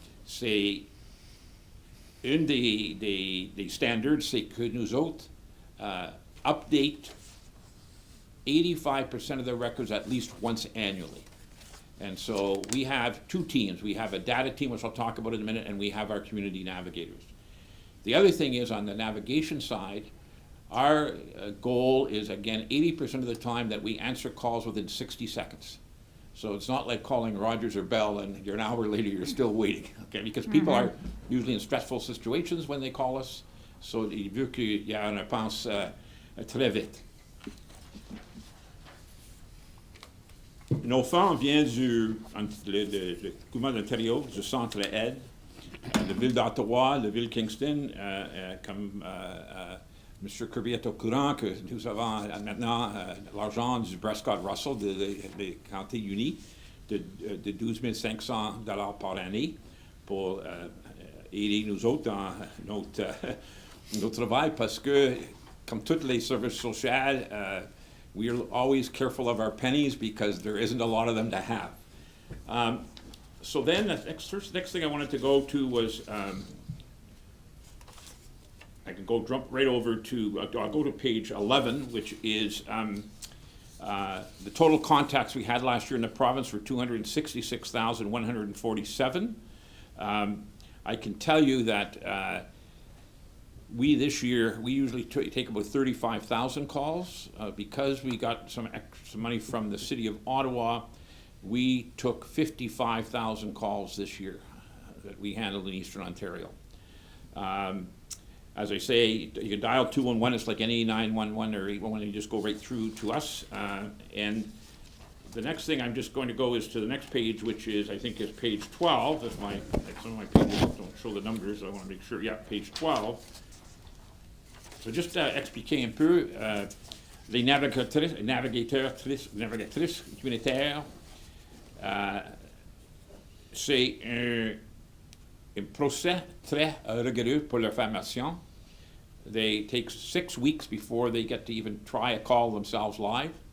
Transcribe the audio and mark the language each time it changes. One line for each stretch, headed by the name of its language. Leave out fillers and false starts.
French: C'est une des standards, c'est que nous autres
English: update 85% of the records at least once annually. And so we have 2 teams. We have a data team, which I'll talk about in a minute, and we have our community navigators. The other thing is on the navigation side, our goal is, again, 80% of the time that we answer calls within 60 seconds. So it's not like calling Rogers or Bell and you're an hour later, you're still waiting, okay? Because people are usually in stressful situations when they call us.
French: So il veut qu'il y ait une réponse très vite. Nos fonds viennent du gouvernement de l'Ontario, du Centre Aide, la ville d'Ottawa, la ville de Kingston, comme M. Kirby est au courant que nous avons maintenant l'argent du Prescott-Russell des Comtés unis de 12 500 $ par année pour aider nous autres dans notre travail parce que, comme tous les services sociaux,
English: we are always careful of our pennies because there isn't a lot of them to have. So then the next thing I wanted to go to was, I can jump right over to, I'll go to page 11, which is the total contacts we had last year in the province were 266,147. I can tell you that this year, we usually take about 35,000 calls. Because we got some extra money from the City of Ottawa, we took 55,000 calls this year that we handled in Eastern Ontario. As I say, you can dial 211, it's like any 911 or 811, you just go right through to us. And the next thing I'm just going to go is to the next page, which is, I think, is page 12. If some of my pages don't show the numbers, I want to make sure, yeah, page 12. So just
French: expliquer un peu, les navigatrices communautaires, c'est un procès très rigoureux pour leur formation.
English: They take 6 weeks before they get to even try a call themselves live.